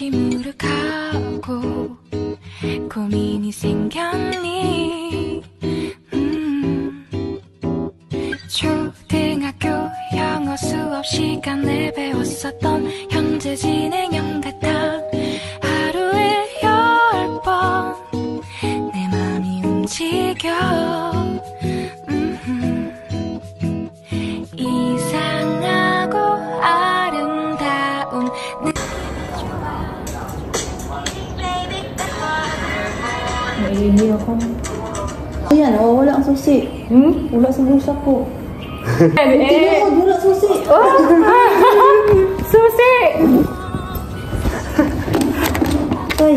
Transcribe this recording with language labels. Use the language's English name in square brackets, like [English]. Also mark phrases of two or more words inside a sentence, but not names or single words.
[Korean] 시무룩하고 고민이 생겼니 초등학교 영어 수업 시간에 배웠었던 현재 진행형 같아 하루에 10번 내 이상하고 아름다운 [Filipino] Naiihi ako. Ayan, oh, wala ang susi. Wala sa bulsa ko. Wala susi. Susi! Ay,